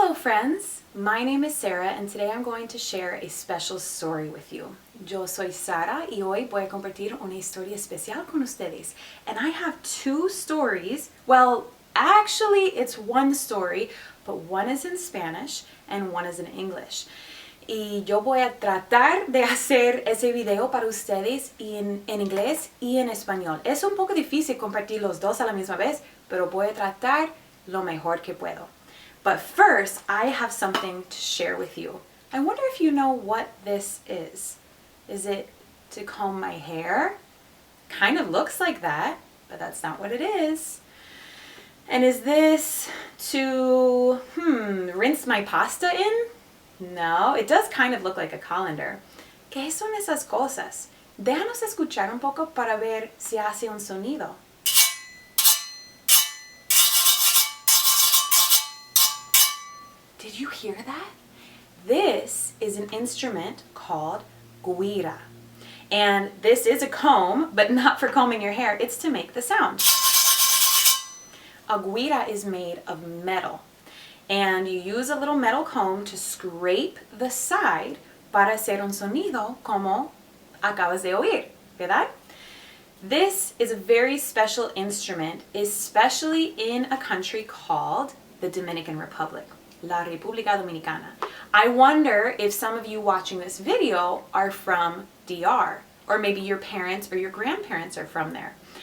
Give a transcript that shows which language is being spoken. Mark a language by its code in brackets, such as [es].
[en] friends, my name is Sarah and today I'm going to share a special story with you. [es] Yo soy Sara y hoy voy a compartir una historia especial con ustedes. [en] And I have two stories. Well, actually it's one story, but one is in Spanish and one is in English. [es] Y yo voy a tratar de hacer ese video para ustedes en inglés y en español. Es un poco difícil compartir los dos a la misma vez, pero voy a tratar lo mejor que puedo. [en] But first, I have something to share with you. I wonder if you know what this is. Is it to comb my hair? Kind of looks like that, but that's not what it is. And is this to, rinse my pasta in? No, it does kind of look like a colander. [es] ¿Qué son esas cosas? Déjanos escuchar un poco para ver si hace un sonido. [en] Did you hear that? This is an instrument called Güira. And this is a comb, but not for combing your hair. It's to make the sound. A güira is made of metal. And you use a little metal comb to scrape the side [es] para hacer un sonido como acabas de oír, ¿verdad? [en] This is a very special instrument, especially in a country called the Dominican Republic. [es] La República Dominicana. [en] I wonder if some of you watching this video are from DR, or maybe your parents or your grandparents are from there.